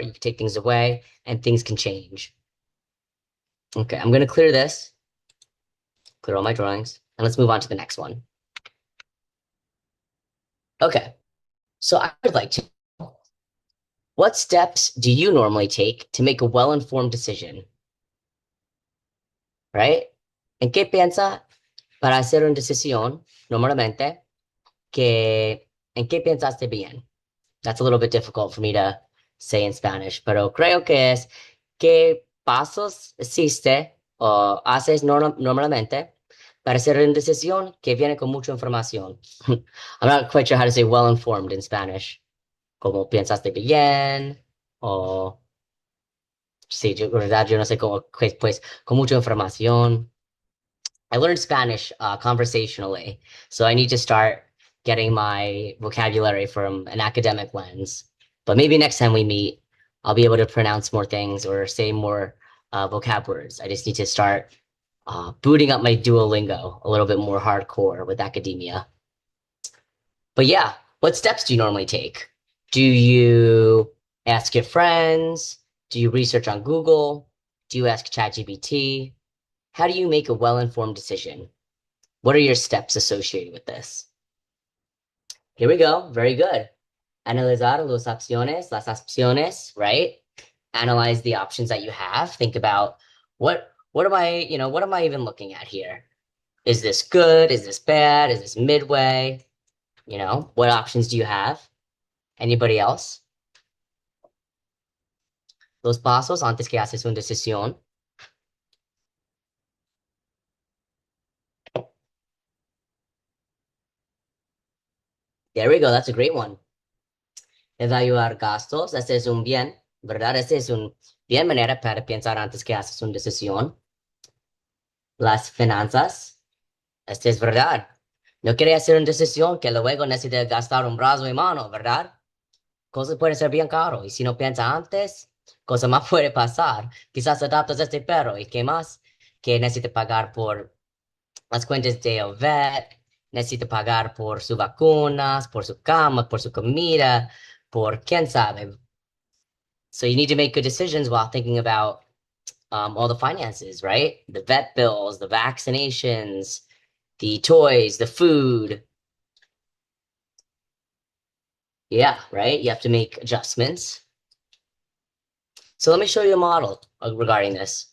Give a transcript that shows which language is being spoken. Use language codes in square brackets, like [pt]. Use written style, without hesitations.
[en] You can take things away and things can change. Okay, I'm going to clear this, clear all my drawings, and let's move on to the next one. Okay, so I would like to, what steps do you normally take to make a well-informed decision, right? [es] ¿En qué piensa para hacer una decisión normalmente en qué pensaste bien? [en] That's a little bit difficult for me to say in Spanish, [es] pero creo que es qué pasos hiciste o haces normalmente para hacer una decisión que viene con mucha información. [en] I'm not quite sure how to say well informed in Spanish. [es] Como pensaste bien o sí, verdad, yo no sé cómo, pues, con mucha información. [en] I learned Spanish conversationally, so I need to start getting my vocabulary from an academic lens. But maybe next time we meet, I'll be able to pronounce more things or say more vocab words. I just need to start booting up my Duolingo a little bit more hardcore with academia. But yeah, what steps do you normally take? Do you ask your friends? Do you research on Google? Do you ask ChatGPT? How do you make a well-informed decision? What are your steps associated with this? Here we go. Very good. [es] Analizar las opciones, [en] right? Analyze the options that you have. Think about what am I even looking at here? Is this good? Is this bad? Is this midway? What options do you have? Anybody else? [es] Los pasos antes que haces una decisión. [en] There we go. That's a great one. [es] Evaluar gastos. Este es un bien, ¿verdad? Este es un bien manera para pensar antes que haces una decisión. Las finanzas. Este es verdad. No quiere hacer una decisión que luego necesite gastar un brazo y mano, ¿verdad? Cosas pueden ser bien caro y si no piensa antes, cosa más puede pasar. Quizás adoptas este perro y qué más, que necesita pagar por las cuentas de el vet, necesita pagar por sus vacunas, por su cama, por su comida, por quién sabe. [en] So you need to make good decisions while thinking about all the finances, right? The vet bills, the vaccinations, the toys, the food. Yeah, right? You have to make adjustments. So let me show you a model regarding this.